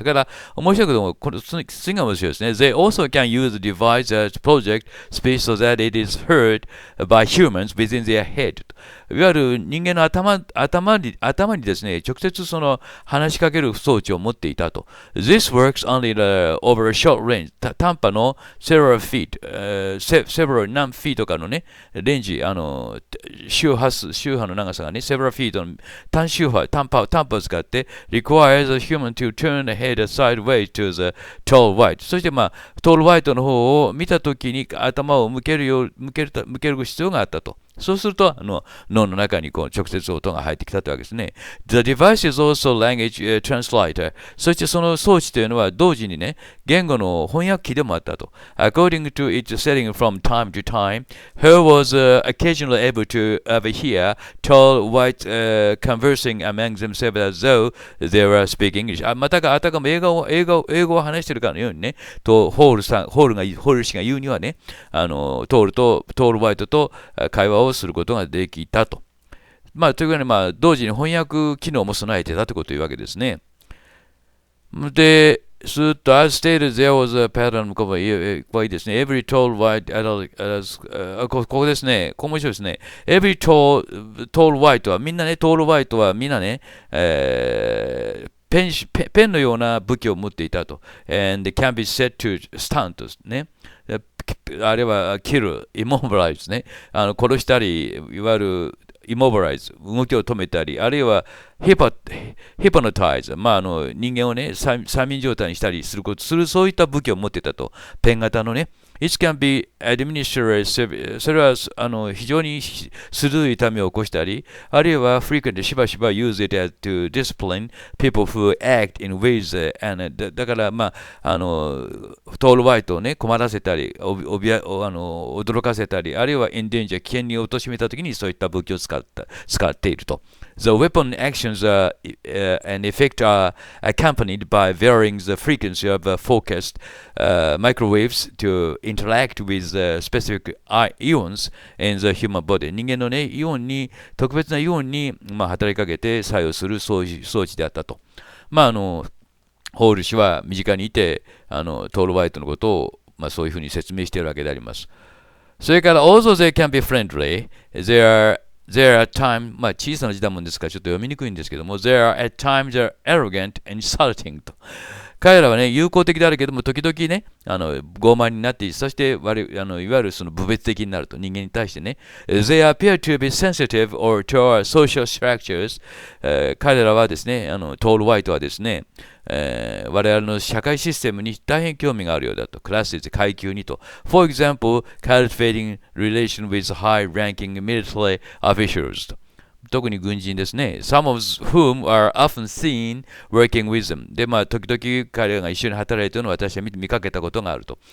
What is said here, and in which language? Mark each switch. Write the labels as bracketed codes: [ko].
[ja] それから、面白いけども、次が面白いですね。 [en] They also can use the device as project speech so that it is heard by humans within their head. [ja] いわゆる人間の頭にですね、直接その話しかける装置を持っていたと。 [en] This works only over a short range. 短波の several feet、何 feet とかのね、レンジ、周波の長さがね、 several feet の短波を使って、 requires a human to turn the head sideways to the TallWhite。 [ja] そして、TallWhite の方を見たときに頭を向ける必要があったと。そうすると、脳の中に直接音が入ってきたというわけですね。 [en] The device is also language translator。 [ja] そしてその装置というのは同時にね、言語の翻訳機でもあったと。 [en] According to its setting from time to time, Hall was occasionally able to overhear TallWhite conversing among themselves as though they were speaking English。 [ja] あたかも英語を話しているかのようにね、ホール氏が言うにはね、トール・ホワイトと会話をすることができたと。というわけで、同時に翻訳機能も備えてたということを言うわけですね。で、 [en] すると、as stated, there was a pattern ここはいいですね。 Every tall white adult, ここですね。 [ja] ここ面白いですね。 Every tall white はみんなね、tall white はみんなね、ペンのような武器を持っていたと。 [en] And can be set to stunt ね。 [ja] あれは kill, immobilize ね。殺したり、いわゆるimmobilize 動きを止めたり、あるいはhypnotize 人間をね、催眠状態にしたりするそういった武器を持っていたと。ペン型のね。 It can be administered それは非常に鋭い痛みを起こしたり、あるいは frequently しばしば use it as to discipline people who act in ways and だからトールホワイトをね困らせたり驚かせたり、あるいは endanger 危険に貶めたときにそういった武器を使っていると。 [en] The weapon actions and effect are accompanied by varying the frequency of focused microwaves to interact with specific ions in the human body。 [ja] 人間のね、特別なイオンに、働きかけて作用する装置であったと。ホール氏は身近にいて、トールホワイトのことを、そういうふうに説明しているわけであります。 [en] それから、although they can be friendly, there are times 小さな字だもんですからちょっと読みにくいんですけども there are at times they're arrogant and insulting と。 [ja] 彼らはね、友好的であるけども、時々ね、傲慢になって、そしていわゆるその部別的になると、人間に対してね。 They appear to be sensitive or to our social structures、彼らはですね、トールホワイトはですね、我々の社会システムに大変興味があるようだと。クラスで階級にと。 [en] For example, cultivating relation with high-ranking military officials と。 [ja] 特に軍人ですね。 [en] Some of whom are often seen working with them. [ja] で、時々彼らが一緒に働いているのを私は見かけたことがあると。